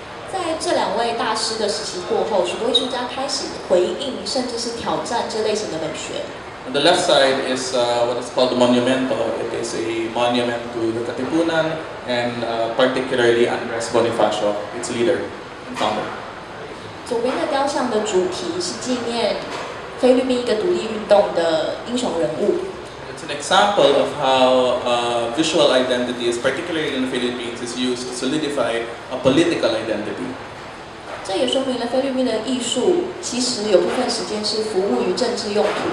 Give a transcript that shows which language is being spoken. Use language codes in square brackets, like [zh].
[zh] 在这两位大师的时期过后，许多艺术家开始回应，甚至是挑战这类型的美学。 [en] On the left side is what is called the monumento. It is a monument to the Katipunan and particularly Andres Bonifacio, its leader and founder. [zh] 左边的雕像的主题是纪念菲律宾一个独立运动的英雄人物。 [en] It's an example of how visual identities, particularly in the Philippines, is used to solidify a political identity. [zh] 这也说明了菲律宾的艺术其实有部分时间是服务于政治用途。